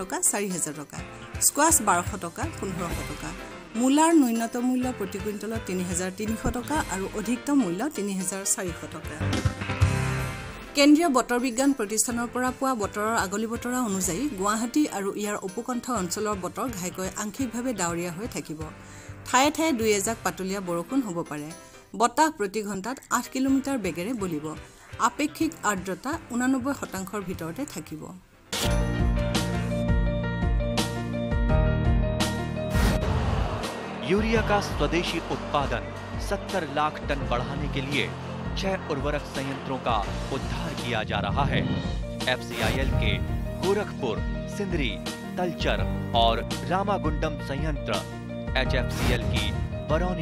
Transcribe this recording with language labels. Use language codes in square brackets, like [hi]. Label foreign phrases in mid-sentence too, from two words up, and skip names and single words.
[as] টকা 4000 টকা স্কোৱাছ 1200 টকা 1500 টকা মূলাৰ ন্যূনতম মূল্য প্ৰতি কুইণ্টলত 3300 টকা আৰু অধিকতম মূল্য 3400 টকা কেন্দ্ৰীয় বতৰ বিজ্ঞান প্ৰতিষ্ঠানৰ পৰা পোৱা বতৰৰ আগলি বতৰা অনুযায়ী গুৱাহাটী আৰু ইয়াৰ উপকণ্ঠ অঞ্চলৰ বতৰ ঘাইকৈ আংশিকভাৱে ডাৱৰীয়া হৈ থাকিব ঠায়ে ঠায়ে দুই এজাক পাতলীয়া বৰষুণ হ'ব পাৰে বতাহ প্ৰতি ঘণ্টাত 8 কিলোমিটাৰ বেগেৰে বলিব আপেক্ষিক আৰ্দ্ৰতা 89% ভিতৰতে থাকিব [hi] यूरिया का स्वदेशी उत्पादन 70 लाख टन बढ़ाने के लिए 6 उर्वरक संयंत्रों का उद्धार किया जा रहा है FCIL के गोरखपुर सिंदरी तलचर और रामागुंडम संयंत्र HFCL की बरौनी